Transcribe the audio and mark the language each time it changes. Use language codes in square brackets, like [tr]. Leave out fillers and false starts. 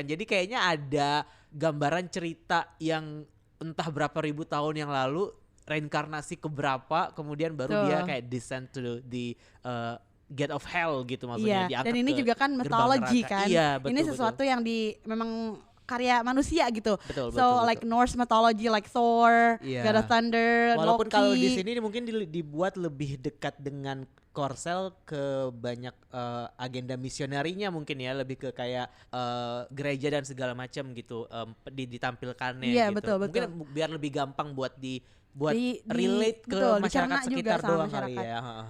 [id] Jadi kayaknya ada gambaran cerita yang entah berapa ribu tahun yang lalu reinkarnasi ke berapa, kemudian baru dia kayak [en] descend to the gate of hell [id] gitu maksudnya. Dan ini juga kan mythology kan. Ini sesuatu yang memang karya manusia gitu. Betul. [en] Like Norse mythology like Thor, God of Thunder, [id] walaupun Loki. Kalau di sini mungkin dibuat lebih dekat dengan Korsel ke banyak agenda misionerinya mungkin ya, lebih ke kayak gereja dan segala macam gitu ditampilkannya gitu. Betul. Mungkin biar lebih gampang buat relate ke masyarakat sekitar doang kali ya.